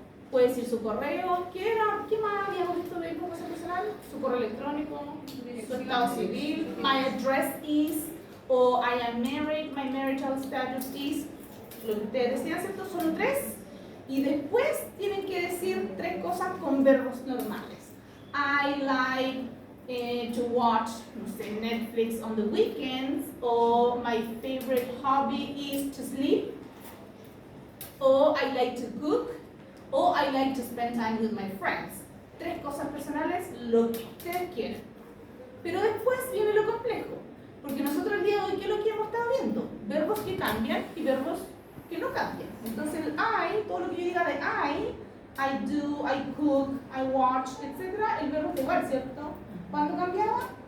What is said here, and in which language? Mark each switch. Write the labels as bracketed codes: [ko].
[es] Puede decir su correo, ¿qué más habíamos visto de información personal? Su correo electrónico, su estado civil, [en] my address is, [es] o [en] I am married, my marital status is. [es] Lo que ustedes decían, ¿cierto? Son 3. Y después tienen que decir 3 cosas con verbos normales. [en] I like to watch, [es] no sé, [en] Netflix on the weekends, o my favorite hobby is to sleep, o I like to cook, o I like to spend time with my friends. [es] 3 cosas personales, lo que ustedes quieran. Pero después viene lo complejo, porque nosotros el día de hoy, ¿qué es lo que hemos estado viendo? Verbos que cambian y verbos que no cambian. Entonces el I, todo lo que yo diga de [en] I do, I cook, I watch, [es] etc., el verbo es igual, ¿cierto? ¿Cuándo cambiaba?